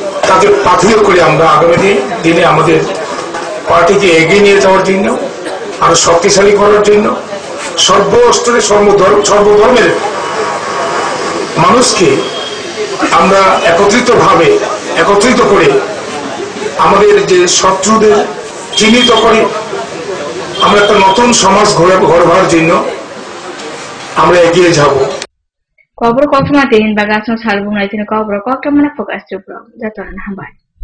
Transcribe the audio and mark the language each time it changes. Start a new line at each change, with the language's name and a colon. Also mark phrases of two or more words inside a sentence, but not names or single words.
Bangla: তাকে পাথেয় করে আমরা আগামী দিনে আমাদের পার্টিকে এগিয়ে নিয়ে যাওয়ার জন্য, আরো শক্তিশালী করার জন্য সর্বস্তরে সর্বধর্মের মানুষকে আমরা একত্রিত করে আমাদের যে শত্রুদের চিহ্নিত করে আমরা একটা নতুন সমাজ গড়বার জন্য আমরা এগিয়ে যাব.
Kok Borok: Kobro kokma tin bagasno salbung na tin kobro kokta mana fokas jupro jatoran hambai.